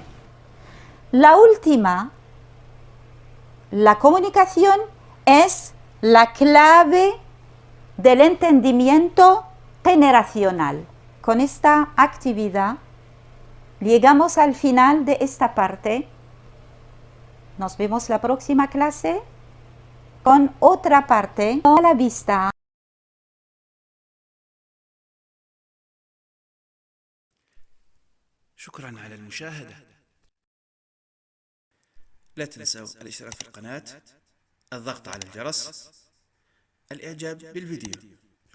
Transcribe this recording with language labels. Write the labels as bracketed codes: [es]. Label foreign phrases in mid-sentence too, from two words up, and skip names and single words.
[es] La última, la comunicación es la clave del entendimiento generacional. Con esta actividad llegamos al final de esta parte. Nos vemos la próxima clase con otra parte a la vista. [ar] شكرا على المشاهدة. لا تنسوا الاشتراك في القناة، الضغط على الجرس، الإعجاب بالفيديو.